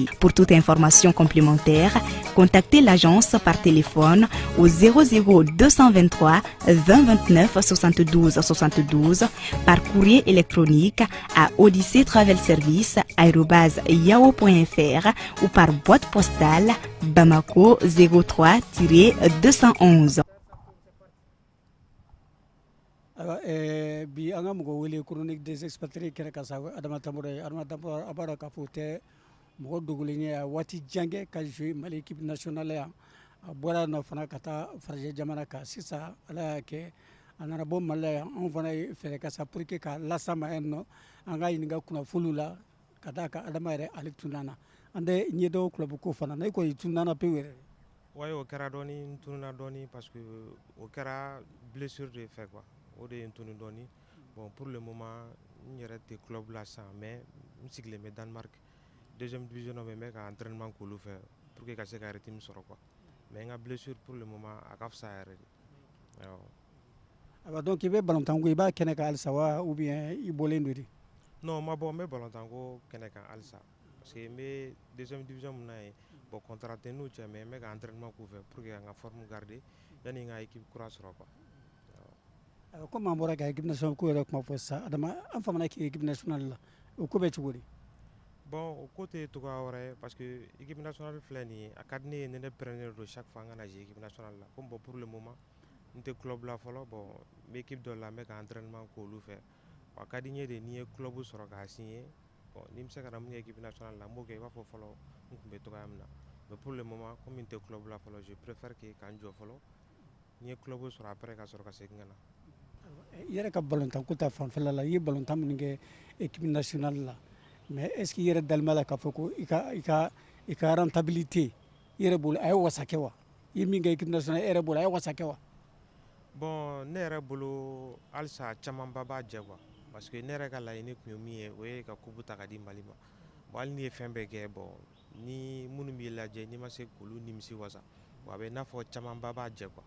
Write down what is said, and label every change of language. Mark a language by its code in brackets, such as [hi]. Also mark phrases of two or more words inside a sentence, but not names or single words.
[fr] Pour toute information complémentaire, contactez l'agence par téléphone au 00 223 20 29 72 72, par courrier électronique à odysseytravelservice@yahoo.fr ou par boîte postale Bamako 03-211. [bm] bi an ka mɔgɔ wele [fr] chronique des expatriés [bm] kɛnɛ ka sa Adama Tambora ye. Adama Tambora a b'a dɔn k'a fɔ o tɛ mɔgɔ dogolen ye a waati jan kɛ ka jouer Mali [fr] équipe nationale [bm] yan. A bɔra yen nɔ fana ka taa farajɛ jamana kan. Sisan Ala y'a kɛ a nana bɔ Mali la yan. Anw fana ye fɛɛrɛ kɛ sa [fr] pour que [bm] k'a las'a ma yan nɔ an ka ɲininka kunnafoniw la ka d'a kan Adama yɛrɛ ale tununna an tɛ ɲɛdɔn club ko fana na i kɔni tununna pewu yɛrɛ. Ouais, o kɛra dɔɔni n tununa dɔɔni [fr] parce que [bm] o kɛra [fr] blessure de fait quoi. [bm] O de ye n tunu dɔɔni. [fr] Bon pour le moment [bm] n yɛrɛ tɛ club la sisan mais n sigilen bɛ Danemark [fr] deuxième division [bm] na, mɛ ka entraînement k'olu fɛ [fr] pour que [bm] ka se ka rythme sɔrɔ quoi. Mais n ka blessure [fr] pour le moment [bm] a ka fisa yɛrɛ de. Awɔ donc i bɛ ballon-tan ko i b'a kɛnɛ kan halisa wa [fr] ou bien [bm] i bɔlen don de? Non ma bɔ n bɛ ballon-tan ko kɛnɛ kan halisa [fr] parce que [bm] n bɛ [fr] deuxième division [bm] mun na yen [fr] bon contrat [bm] tɛ n'u cɛ mais n bɛ ka entraînement k'u fɛ [fr] pour que [bm] ka n ka forme garder yanni n ka équipe kura sɔrɔ quoi. Comme an bɔra ka [fr] équipe nationale [bm] ko yɛrɛ kuma fɔ sisan Adama an famana k'i [fr] équipe nationale [bm] la o ko bɛ cogo di? Bon o ko tɛ togoya wɛrɛ ye [fr] parce que équipe nationale [bm] filɛ nin ye a ka di ne ye ni ne preneur don [fr] chaque fois [bm] n ka na jouer [fr] équipe nationale [bm] la [fr] comme bon pour le moment [bm] n tɛ club la fɔlɔ bon n bɛ équipe dɔ la n bɛ ka entraînement k'olu fɛ a ka di n ye de ni n ye club sɔrɔ k'a signer bon ni n bɛ se ka na mun kɛ [fr] équipe nationale [bm] la n b'o kɛ i b'a fɔ fɔlɔ n tun bɛ togoya min na [fr] mais pour le moment comme [bm] n tɛ club la fɔlɔ [fr] je préfère que [bm] ka n jɔ fɔlɔ n ye club sɔrɔ après ka sɔrɔ ka segin ka na. I yɛrɛ ka ballon-tan ko ta fanfɛla la i ye ballon-tan minnu kɛ [fr] équipe nationale [bm] la [fr] mais est ce que [bm] i yɛrɛ dalen b'a la k'a fɔ ko i ka rentabilité i yɛrɛ bolo a ye wasa kɛ wa? I ye min kɛ [fr] équipe nationale [bm] e yɛrɛ bolo a ye wasa kɛ wa? Bon ne yɛrɛ bolo halisa camanba b'a jɛ quoi [fr] parce que [bm] ne yɛrɛ ka laɲini tun ye min ye o ye ka coupe ta ka di Mali ma. Bon hali n'i ye fɛn bɛɛ kɛ bon ni minnu b'i lajɛ n'i ma se k'olu nimisi wasa bon a bɛ i n'a fɔ camanba b'a jɛ quoi.